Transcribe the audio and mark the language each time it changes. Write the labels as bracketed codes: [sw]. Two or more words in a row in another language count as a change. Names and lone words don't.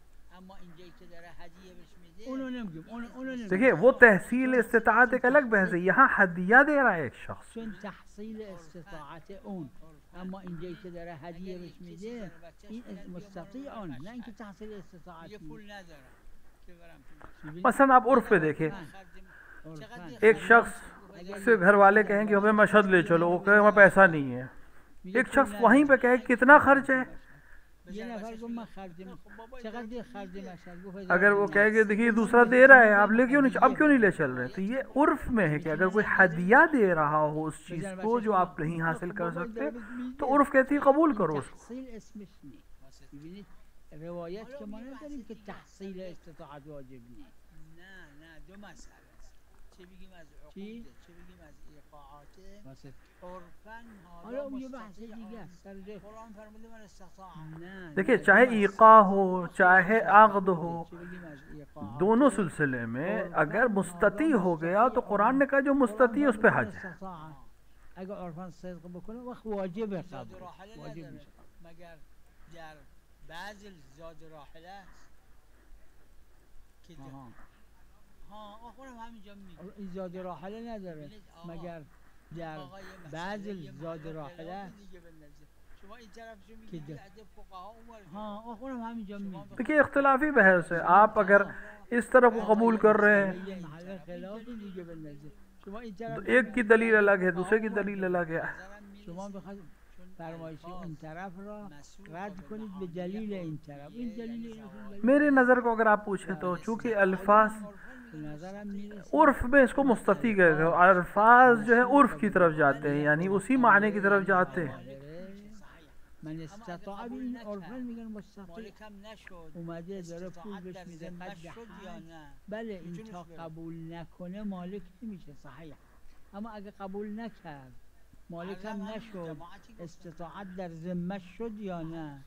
[ur] دیکھیے وہ تحصیل استطاعت ایک الگ بحث ہے، یہاں ہدیہ دے رہا ہے ایک شخص. [fa] تحصیل استطاعت اون، اما اینجایی که داره هدیه بهش میده این مستطیع اون، نه اینکه تحصیل استطاعت. [ur] مثلاً آپ عرف پہ دیکھیں، ایک شخص سے گھر والے کہیں کہ ہمیں مشہد لے چلو، وہ کہے ہمیں پیسہ نہیں ہے. ایک شخص وہیں پہ کہے کتنا خرچ ہے، اگر وہ کہے کہ دیکھیے دوسرا دے رہا ہے آپ لے کیوں نہیں، اب کیوں نہیں لے چل رہے، تو یہ عرف میں ہے کہ اگر کوئی ہدیہ دے رہا ہو اس چیز کو جو آپ نہیں حاصل کر سکتے تو عرف کہتی ہے قبول کرو اس کو. [fa] روایت که ما نداریم که تحصیل استطاعت واجب نیست. نه دو مسئله است. چه بگیم از عقود، چه بگیم از ایقاعات. عرفاً حالا اون یه بحث دیگه است. [ar] قرآن فرموده من استطاع. [ur] دیکھیے چاہے ایقاع ہو چاہے عقد ہو، دونوں سلسلے میں اگر مستطیع ہو گیا تو قرآن نے کہا جو مستطیع اس پہ حج ہے. [fa] अगर عرفاً صدق بکنه وقت واجبه قبول، واجب میشه. مگر در بعض زاد راحله است که آخرم همینجا میگه این زاد راحله نداره مگر در بعض زاد راحله شما این طرفشو میگید از فقها اون آخرم همینجا میگه। [ur] دیکھیے اختلافی بحث ہے، آپ اگر اس طرف کو قبول کر رہے ہیں تو ایک کی دلیل الگ ہے دوسرے کی دلیل الگ ہے. [fa] فرمایش این طرف را رد کنید به دلیل این طرف، این دلیل [ur] میرے نظر کو اگر آپ پوچھے تو چونکہ الفاظ عرف میں اس کو مستطیع کہتے ہیں، الفاظ جو ہے عرف کی طرف جاتے ہیں یعنی اسی معنی کی طرف جاتے ہیں. [ar] من استطاع [fa] این عرفا میگن مستطیع اومده داره پول بهش میده قد بله این تا قبول نکنه مالک نمیشه صحیح، اما اگه قبول نکرد مالک هم نشد استطاعت در ذمه شد یا نه